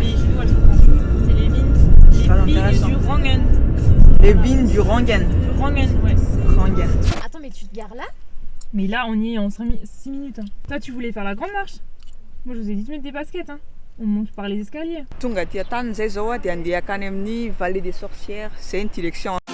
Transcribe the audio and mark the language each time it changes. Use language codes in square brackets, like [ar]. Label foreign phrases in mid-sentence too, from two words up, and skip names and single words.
[fr] Mais chez nous, elles sont penchées. C'est les Pas vignes intéressant. du Rangen. Les vignes du Rangen. Du Rangen, ouais. Rangen. Attends, mais tu te gares là? Mais là, on y est en 6 minutes. Hein. Toi, tu voulais faire la grande marche? Moi, je vous ai dit de mettre des baskets. Hein. On monte par les escaliers. [mg] Tonga aty Tane zay zao a dia andeha akany amin'ny Vallée des Sorcières. [fr] C'est une direction.